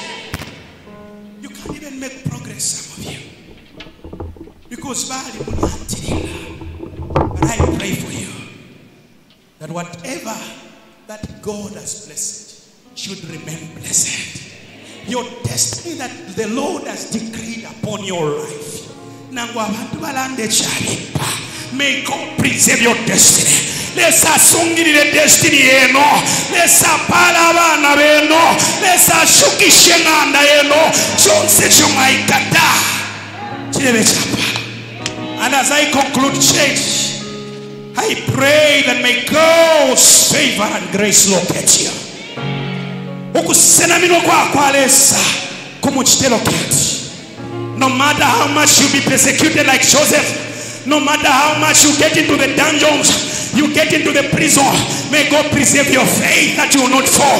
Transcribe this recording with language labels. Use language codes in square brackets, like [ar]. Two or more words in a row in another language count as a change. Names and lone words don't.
[en] You can't even make progress, some of you, because but I pray for you that whatever that God has blessed should remain blessed. Your destiny that the Lord has decreed upon your life, may God preserve your destiny. [bem] Let's asungirire destiny eno. Let's apala abana beno. Let's ashukishe nganda eno. Chonse chumaikata chirebe chapa. [en] And as I conclude, church, I pray that may God's favor and grace locate you. No matter how much you be persecuted like Joseph, no matter how much you get into the dungeons, you get into the prison, may God preserve your faith that you will not fall.